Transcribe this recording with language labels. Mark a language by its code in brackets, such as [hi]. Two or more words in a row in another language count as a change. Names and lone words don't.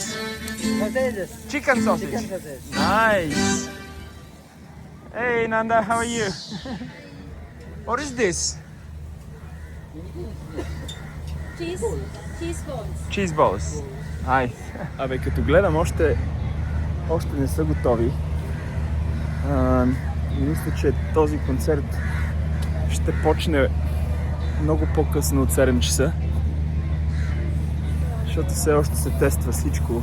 [en] Sausages. Chicken sausage. Chicken sausage. Nice. Hey Nanda, how are you? What is this? Cheese balls. Cheese balls. Nice. [bg] Абе, като гледам, още не са готови. Мисля, че този концерт ще почне много по-късно от 7 часа. Защото все още се тества всичко.